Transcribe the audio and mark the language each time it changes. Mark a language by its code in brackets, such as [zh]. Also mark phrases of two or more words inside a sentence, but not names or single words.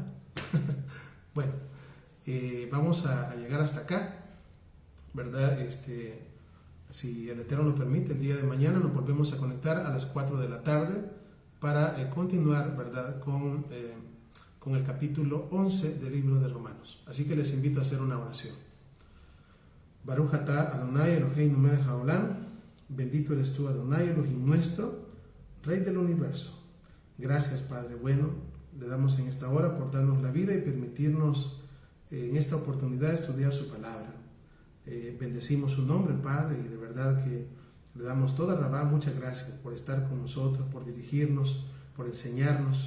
[es] Bueno, vamos a llegar hasta acá, ¿verdad? Si el Eterno lo permite, el día de mañana nos volvemos a conectar a las 4 de la tarde para continuar, ¿verdad?, con el capítulo 11 del libro de Romanos. Así que les invito a hacer una oración. [he] ברוך אתה אדוני אלוהינו מלך העולם, [es] bendito eres tú, [he] אדוני אלוהים [es] nuestro, Rey del universo. Gracias, Padre bueno, le damos en esta hora por darnos la vida y permitirnos en esta oportunidad estudiar su palabra. Bendecimos su nombre, Padre, y de verdad que le damos [he] תודה רבה, [es] muchas gracias por estar con nosotros, por dirigirnos, por enseñarnos.